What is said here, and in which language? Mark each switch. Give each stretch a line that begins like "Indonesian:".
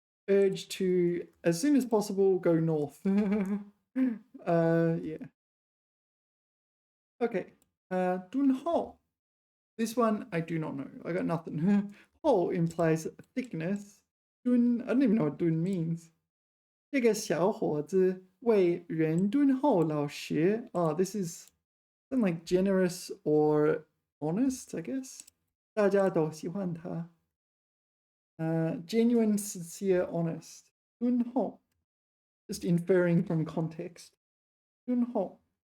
English: Urge to, as soon as possible, go north. Yeah. Okay. Dun ho. This one I do not know. I got nothing. Ho implies thickness. Dun, I don't even know what dun means.
Chinese: 这个小伙子为人敦厚老实.
English: Oh, this is something like generous or honest, I guess.
Chinese: 大家都喜欢他.
English: Genuine, sincere, honest. 敦厚.Just inferring from context. 敦厚.